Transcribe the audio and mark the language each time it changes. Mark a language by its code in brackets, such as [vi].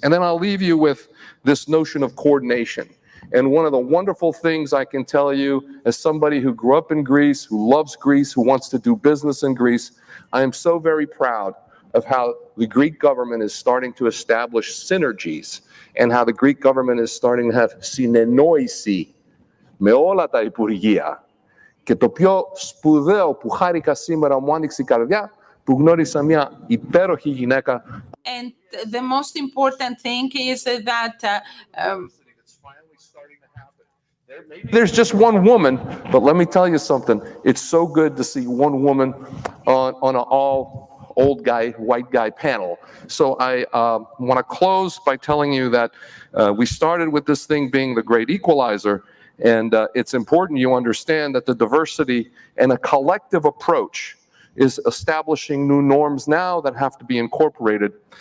[en] And then I'll leave you with this notion of coordination. And one of the wonderful things I can tell you as somebody who grew up in Greece, who loves Greece, who wants to do business in Greece, I am so very proud of how the Greek government is starting to establish synergies and how the Greek government is starting to have [el] συνεννόηση με όλα τα υπουργεία. Και το πιο σπουδαίο που χάρηκα σήμερα μου άνοιξε η καρδιά που γνώρισα μια υπέροχη γυναίκα. [en] And the most important thing is that there's just one woman, but let me tell you something. It's so good to see one woman on an all old guy, white guy panel. So I want to close by telling you that we started with this thing being the great equalizer, and it's important you understand that the diversity and a collective approach is establishing new norms now that have to be incorporated.